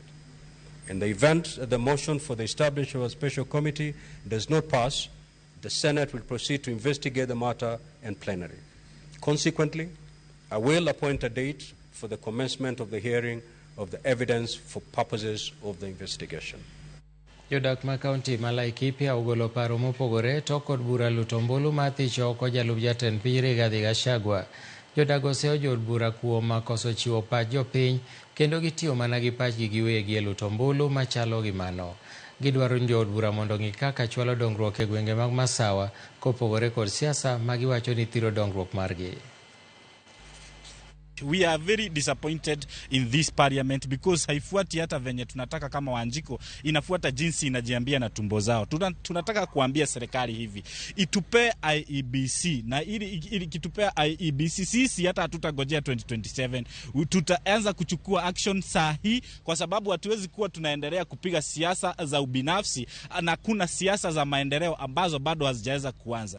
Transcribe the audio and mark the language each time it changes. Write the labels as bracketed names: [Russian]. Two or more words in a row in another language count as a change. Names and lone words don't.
[English] In the event that the motion for the establishment of a special committee does not pass, the Senate will proceed to investigate the matter in plenary. Consequently, I will appoint a date for the commencement of the hearing of the evidence for purposes of the investigation. [Luo (Kenya and Tanzania)] Jodak ma kaunti ma Laikipia ogolo paro mopogore tok kod bura luto ombulu mar thich oko jalup jatend piny Rigathi Gachagua. Jodak oseo jod bura kuom koso chiwo pach jopiny kendo gitiyo mana gi pachgi giwegi e luto ombulu machalo gi mano. Gidwaro jod bura mondo ng'i kaka chwalo dongruok e gwenge mag Masawa kopogore kod siasa ma giwacho ni thiro dongruok margi. [English] We are very disappointed in this parliament because [Swahili] haifuati hata venye tunataka kama Wanjiko, inafuata jinsi inajiambia na tumbo zao. Tunataka kuambia serikali hivi, itupe IEBC, na ili kitupea IEBC sisi hata hatutagojea 2027, tutaanza kuchukua action sahi, kwa sababu hatuwezi kuwa tunaendelea kupiga siasa za ubinafsi na kuna siasa za maendeleo ambazo bado hazijaweza kuanza.